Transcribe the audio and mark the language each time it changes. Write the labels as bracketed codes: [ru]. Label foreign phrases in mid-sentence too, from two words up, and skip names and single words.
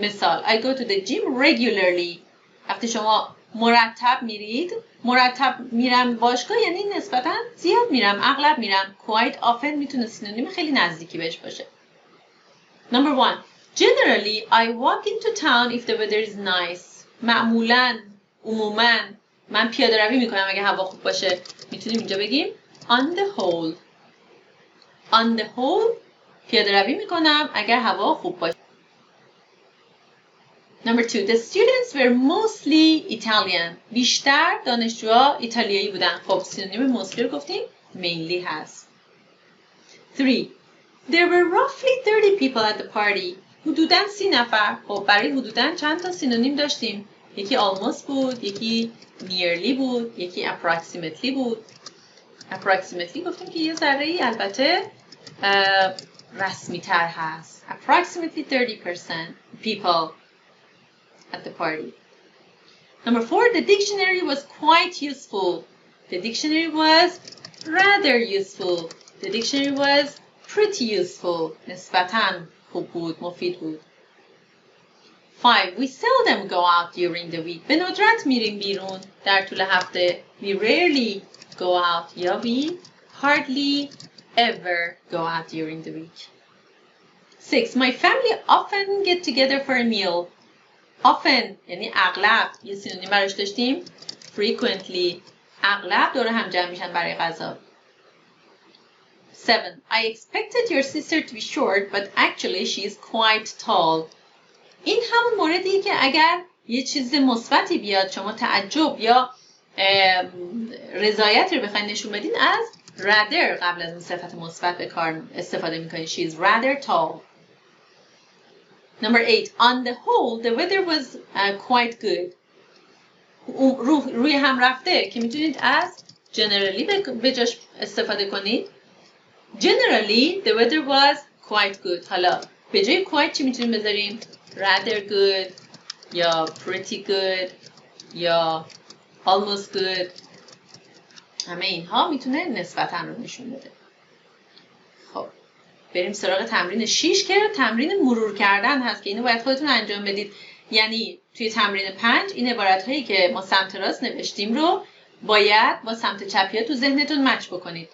[en] مثال I go to the gym regularly. [fa] وقتی شما مرتب میرم باشگاه یعنی نسبتاً زیاد میرم، اغلب میرم. [en] quite often [fa] میتونه سینونیم خیلی نزدیکی بهش باشه. [en] Number 1. Generally I walk into town if the weather is nice. [fa] عموماً من پیاده روی میکنم اگه هوا خوب باشه. میتونیم اینجا بگیم [en] on the whole [fa] پیاده روی میکنم اگر هوا خوب باشه. [en] Number 2. The students were mostly Italian. [fa] بیشتر دانشجوها ایتالیایی بودن. خب سینونیم mostly رو گفتیم mainly هست. 3. [en] There were roughly 30 people at the party. [fa] حدوداً 30 نفر. خب برای حدوداً چند تا سینونیم داشتیم؟ یکی almost بود، یکی nearly بود، یکی approximately بود. approximately گفتیم که یه ذره‌ای البته رسمی تر هست. [en] Approximately 30% people at the party. Number 4, the dictionary was quite useful. The dictionary was rather useful. The dictionary was pretty useful. [fa] نسبتاً خوب بود، مفید بود. 5. [en] We seldom go out during the week. [fa] به ندرت میریم بیرون در طول هفته. [en] We rarely go out. یا we hardly ever go out during the week. 6. My family often get together for a meal. [fa] Often یعنی اغلب. یه سینونیم براش داشتیم frequently. اغلب دور هم جمع میشن برای غذا. 7. [en] I expected your sister to be short but actually she is quite tall. [fa] این همون موردیه که اگر یه چیز مثبتی بیاد شما تعجب یا رضایت رو بخواید نشون بدین از rather قبل از اون صفت مثبت به کار استفاده میکنید. [en] She is rather tall. Number 8. On the whole the weather was quite good. [fa] روی هم رفته که میتونید از generally به جاش استفاده کنید. [en] Generally the weather was quite good. [fa] حالا به جای quite چی میتونیم بذاریم؟ [en] rather good [fa] یا [en] pretty good [fa] یا [en] almost good. [fa] همه اینها میتونه نسبتاً رو نشون بده. خب بریم سراغ تمرین 6 که تمرین مرور کردن هست که اینو باید خودتون انجام بدید. یعنی توی تمرین 5 این عبارت‌هایی که ما سمت راست نوشتیم رو باید با سمت چپی تو ذهنتون مچ بکنید.